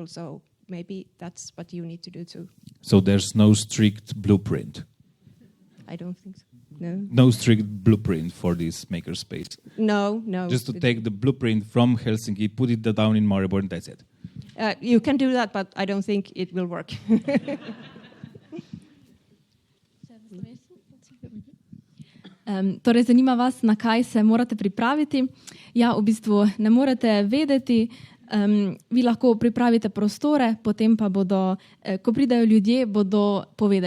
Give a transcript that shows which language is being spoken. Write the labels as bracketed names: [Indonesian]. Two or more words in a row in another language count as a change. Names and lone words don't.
[English] So maybe that's what you need to do too. So there's no strict blueprint? I don't think so. No. No strict blueprint for this makerspace? No. Just to take the blueprint from Helsinki, put it down in Maribor, and that's it? You can do that, but I don't think it will work. [Slovenian] Torej, zanima vas, na kaj se morate pripraviti. Ja, v bistvu ne morete vedeti. Vi lahko pripravite prostore, potem pa bodo, ko pridajo ljudje, bodo povedali.